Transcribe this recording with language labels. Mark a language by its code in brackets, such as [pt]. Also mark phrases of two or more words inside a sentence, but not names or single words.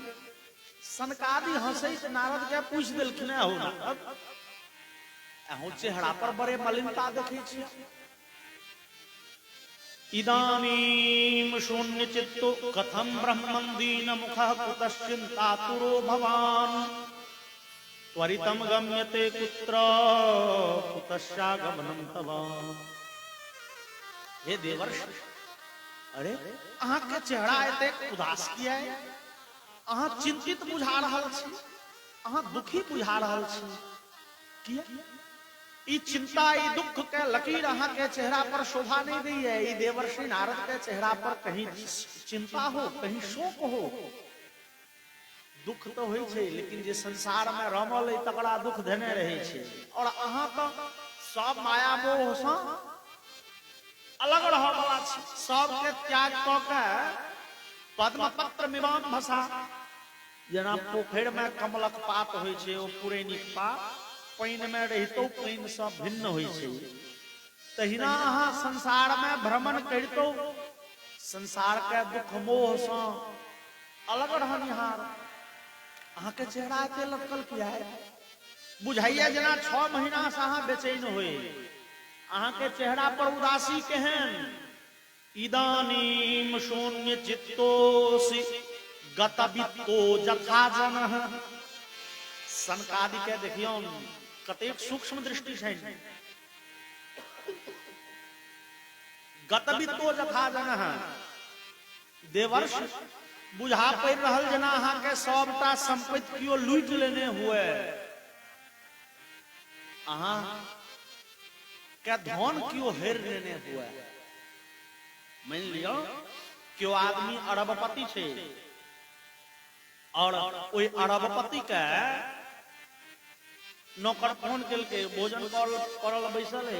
[mai] सनकादि हंसै तो नारद के पूछ देलखिन हो नारद अहूँ चेहरा पर बड़े मलिनता देखे छी। [sa] इदानीं शून्य चित्तो कथम ब्रह्मं दीन मुखः कुतश्चिन्तातुरो भवान् त्वरितं गम्यते कुत्र कुतश्चागमनं तव। [mai] हे देवर्षि अरे अहाँ के चेहरा एते उदास किया है। अहाँ चिंतित बुझा रहल छी अहाँ दुखी बुझा रहल छी किया। ई चिंता ई दुख के लकीर अहाँ के चेहरा पर शोभा नहीं दी है। ई देवर्षि नारद के चेहरा पर कहीं चिंता हो कहीं शोक हो। दुख तो होई छे लेकिन जे संसार में रमल है तकड़ा दुख देने रहे छे। और अहाँ तो सब माया मोह से अलग रह वाला छी। सब के त्याग क के [sa] पद्म पत्र मिवान भसा [mai] जेना पोखर में कमलक पात होई छे ओ पुरैनिक पात पाइन में रहितो पाइन से भिन्न होई छे। तहिना अहाँ संसार में भ्रमण करितो संसार के दुख मोह से अलग रहनिहार। अहाँ के चेहरा एते लटकल किया है बुझाइए जना 6 महीना से अहाँ बेचैन होए। अहाँ के चेहरा पर उदासी केहन। [sa] इदानीम शून्य चित्तोसि गतवित्तो जथा जनः। [mai] सनकादि के देखियो कतेक सूक्ष्म दृष्टि है। [sa] गतवित्तो जथा जनः [mai] देवर्षि बुझा पड़ रहल जना अहाँ के सबटा संपत्ति कियो लूट लेने हुए। अहाँ के धन क्यों हेर लेने हुए। मान लियो क्यों आदमी अरबपति छे और ओई अरबपति के नौकर फोन केलके भोजन करल बैसल है।